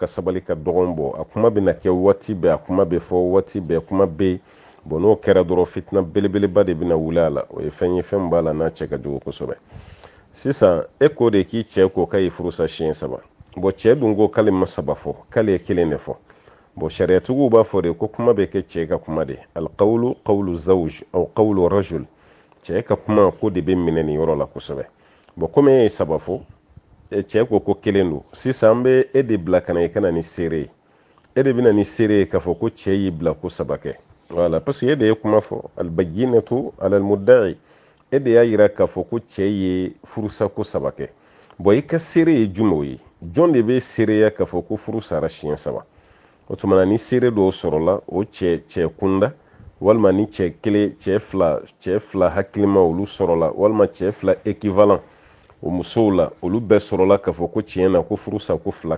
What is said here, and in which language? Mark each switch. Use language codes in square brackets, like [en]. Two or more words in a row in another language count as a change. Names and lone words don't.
[bm] sabali ka dɔgɔn bɔ a kuma bɛ na kɛ waati bɛɛ a kuma bɛ fɔ waati bɛɛ kuma bɛ bon n'o kɛra dɔrɔn fitina belebeleba de bɛna wuli a la o ye fɛn ye fɛn b'a la n'a cɛ ka jugu kosɛbɛ sisan e ko de k'i cɛ ko k'a ye furusa siɲɛ 3 bon cɛ dun ko k'ale ma 3 fɔ k'ale ye 1 de fɔ bon sariyatigiw b'a fɔ de ko kuma bɛ kɛ cɛ ka kuma de [ar] القول قول الزوج أو قول الرجل [bm] cɛ ka kuma ko de bɛ minɛ nin yɔrɔ la kosɛbɛ bon comme e ye 3 fɔ cɛ ko 1 don sisan an bɛ e de bila kana i kana ni seere ye e de bɛna ni seere ye k'a fɔ ko cɛ y'i bila ko 3 kɛ [fr] voilà parce que [bm] e de ye kuma fɔ [ar] البينة على المدعي [bm] e de y'a yira k'a fɔ ko cɛ ye furusa ko 3 kɛ bon i ka seere ye jumɛnw ye jɔn de bɛ seereya k'a fɔ ko furu sara siɲɛ 3 o tumana ni seere dɔw sɔrɔla o cɛ kunda walima ni cɛ fila hakilima olu sɔrɔla walima cɛ 2 équivalent o musow la olu bɛɛ sɔrɔla k'a fɔ ko tiɲɛ na ko furusa ko